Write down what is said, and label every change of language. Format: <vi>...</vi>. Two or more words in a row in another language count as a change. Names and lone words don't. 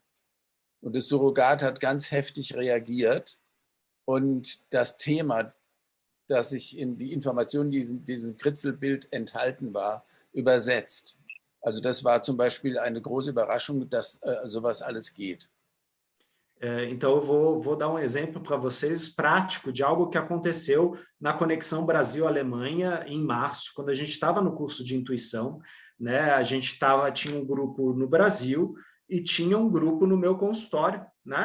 <de>Und das Surrogat hat ganz heftig reagiert und das Thema, das sich in die Information, die in diesem Kritzelbild enthalten war, übersetzt. Also das war zum Beispiel eine große Überraschung, dass sowas alles geht.</de> <pt>Então, eu vou dar exemplo para vocês prático de algo que aconteceu na conexão Brasil-Alemanha em março, quando a gente estava no curso de intuição, né? A gente tinha grupo no Brasil e tinha grupo no meu consultório, né?</pt>